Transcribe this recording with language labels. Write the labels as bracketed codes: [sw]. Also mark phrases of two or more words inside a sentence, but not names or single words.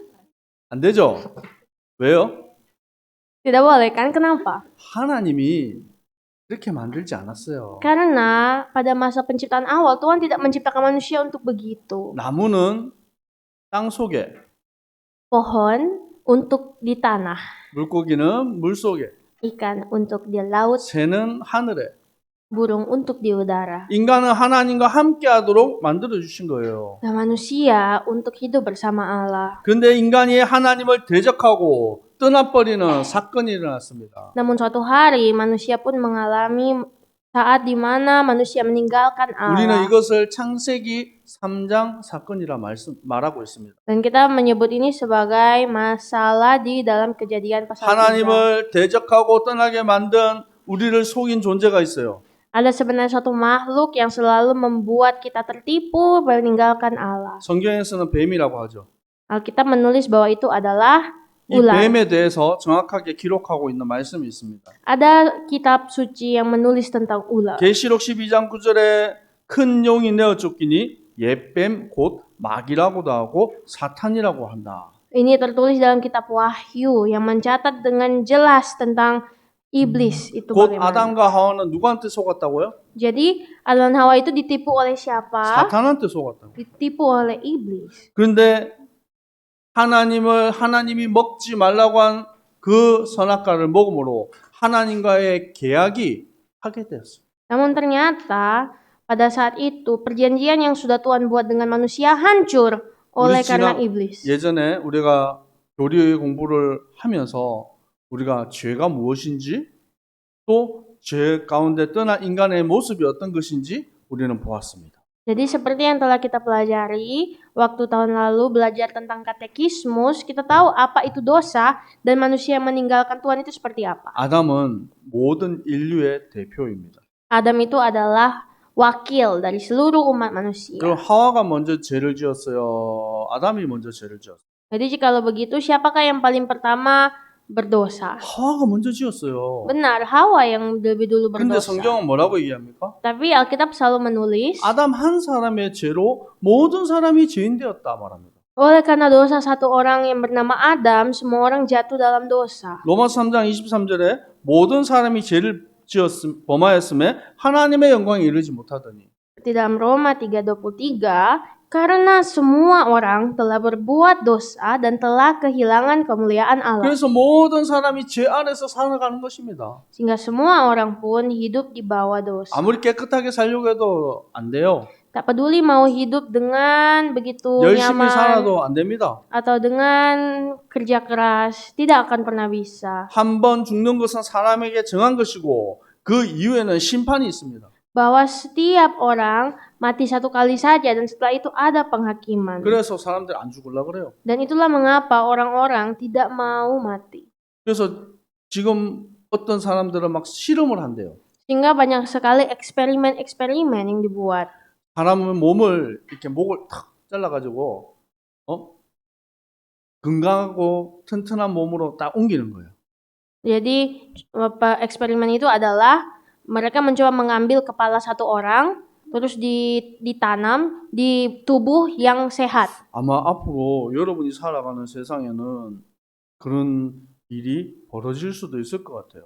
[ko] 안 되죠. 왜요? [id] Tidak boleh kan? Kenapa? [ko] 하나님이 그렇게 만들지 않았어요. [id] Karena pada masa penciptaan awal Tuhan tidak menciptakan manusia untuk begitu. [ko] 나무는 땅 속에, [id] Pohon untuk di tanah, [ko] 물고기는 물 속에, [id] ikan untuk di laut, [ko] 새는 하늘에. [id] burung untuk di udara. [ko] 인간은 하나님과 함께하도록 만들어 주신 거예요. [id] Nah, manusia untuk hidup bersama Allah. [ko] 그런데 인간이 하나님을 대적하고 떠나버리는 사건이 일어났습니다. [id] Namun suatu hari manusia pun mengalami saat di mana manusia meninggalkan [ko] 우리는 [id] Allah. [ko] 이것을 창세기 3장 사건이라 말하고 있습니다. [id] Dan kita menyebut ini sebagai masalah di dalam Kejadian pasal 3. [ko] 하나님을 대적하고 떠나게 만든 우리를 속인 존재가 있어요. [id] Ada sebenarnya suatu makhluk yang selalu membuat kita tertipu meninggalkan Allah. [ko] 성경에서는 뱀이라고 하죠. [id] Alkitab menulis bahwa itu adalah [ko] 이 [id] ular. [ko] 뱀에 대해서 정확하게 기록하고 있는 말씀이 있습니다. [id] Ada kitab suci yang menulis tentang ular. [ko] 계시록 12장 9절에 큰 용이 내어 쫓기니 옛뱀 곧 마귀라고도 하고 사탄이라고 한다. [id] Ini tertulis dalam kitab Wahyu yang mencatat dengan jelas tentang iblis itu [ko] 곧 [id] bagaimana. [ko] 아담과 하와는 누구한테 속았다고요? [id] Jadi Adam dan Hawa itu ditipu oleh siapa? [ko] 사탄한테 속았다고. [id] Ditipu oleh iblis. [ko] 그런데 하나님이 먹지 말라고 한 그 선악과를 먹음으로 하나님과의 계약이 파괴되었어요. [id] Namun ternyata Pada saat itu, perjanjian yang sudah Tuhan buat dengan manusia hancur oleh [ko] 우리 [id] karena [ko] 지난 [id] iblis. [ko] 예전에 우리가 교리 공부를 하면서 우리가 죄가 무엇인지 또 죄 가운데 떠난 인간의 모습이 어떤 것인지 우리는 보았습니다. [id] Jadi seperti yang telah kita pelajari waktu tahun lalu belajar tentang katekismus, kita tahu apa itu dosa dan manusia yang meninggalkan Tuhan itu seperti apa. [ko] 아담은 모든 인류의 대표입니다. [id] Adam itu adalah wakil dari seluruh umat manusia. [ko] 그럼 하와가 먼저 죄를 지었어요. 아담이 먼저 죄를 지었어요. [id] Jadi kalau begitu, siapakah yang paling pertama berdosa? [ko] 하와가 먼저 지었어요. [id] Benar, Hawa yang lebih dulu [ko] 근데 [id] berdosa. [ko] 성경은 뭐라고 얘기합니까? [id] Tapi Alkitab selalu menulis, [ko] 아담 한 사람의 죄로 모든 사람이 죄인 되었다 말합니다. [id] oleh karena dosa satu orang yang bernama Adam, semua orang jatuh dalam dosa. [ko] 로마서 3장 23절에 모든 사람이 죄를 범하였음에 하나님의 영광에 이르지 못하더니 [id] Di dalam Roma 3:23, karena semua orang telah berbuat dosa dan telah kehilangan kemuliaan Allah. [ko] 그래서 모든 사람이 죄 안에서 살아가는 것입니다. [id] Sehingga semua orang pun hidup di bawah dosa. [ko] 아무리 깨끗하게 살려고 해도 안 돼요. [id] Tak peduli mau hidup dengan begitu [ko] 열심히 [id] nyaman [ko] 살아도 안 됩니다. [id] atau dengan kerja keras, tidak akan pernah bisa. [ko] 한 번 죽는 것은 사람에게 정한 것이고 그 이후에는 심판이 있습니다. [id] Bahwa setiap orang mati satu kali saja dan setelah itu ada penghakiman. [ko] 그래서 사람들이 안 죽으려고 그래요. [id] Dan itulah mengapa orang-orang tidak mau mati. [ko] 그래서 지금 어떤 사람들은 막 실험을 한대요. [id] Sehingga banyak sekali eksperimen-eksperimen yang dibuat. [ko] 사람은 몸을 이렇게 목을 탁 잘라가지고 건강하고 튼튼한 몸으로 딱 옮기는 거예요. [id] Jadi eksperimen itu adalah mereka mencoba mengambil kepala satu orang terus ditanam di tubuh yang sehat. [ko] 아마 앞으로 여러분이 살아가는 세상에는 그런 일이 벌어질 수도 있을 것 같아요.